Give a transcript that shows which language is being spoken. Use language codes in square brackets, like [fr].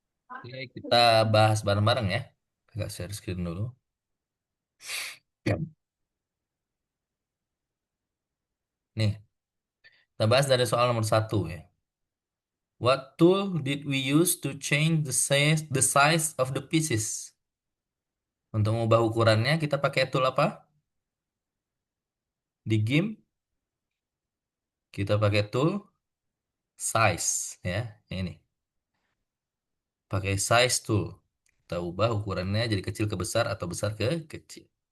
[id] Oke, kita bahas bareng-bareng ya. Agak share screen dulu. Ya. Nih, kita bahas dari soal nomor satu ya. [en] What tool did we use to change the size of the pieces? [id] Untuk mengubah ukurannya, kita pakai tool apa? Di game, kita pakai tool size ya. Ini, pakai size tool. Kita ubah ukurannya jadi kecil ke besar atau besar ke kecil.